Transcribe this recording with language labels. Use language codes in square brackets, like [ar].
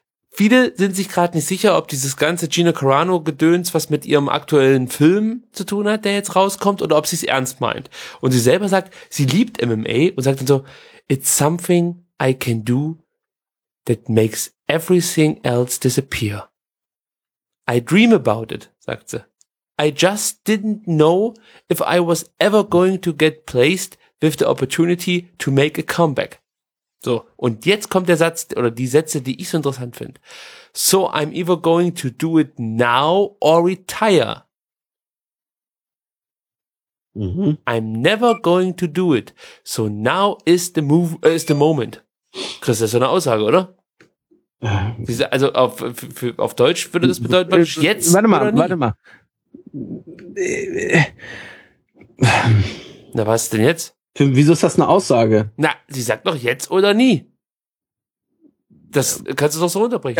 [de] Viele sind sich gerade nicht sicher, ob dieses ganze Gina Carano-Gedöns, was mit ihrem aktuellen Film zu tun hat, der jetzt rauskommt, oder ob sie es ernst meint. Und sie selber sagt, sie liebt MMA und sagt dann so, [en] it's something I can do that makes everything else disappear. I dream about it, [de] sagt sie. [en] I just didn't know if I was ever going to get placed with the opportunity to make a comeback. [de] So, und jetzt kommt der Satz oder die Sätze, die ich so interessant finde. [en] So I'm either going to do it now or retire. I'm never going to do it. So now is the move, is the moment. [de] Chris, das ist so eine Aussage, oder? Also auf Deutsch würde das bedeuten, jetzt. Warte mal. Na, was denn jetzt? Wieso ist das eine Aussage? Na, sie sagt doch jetzt oder nie. Das kannst du doch so runterbrechen.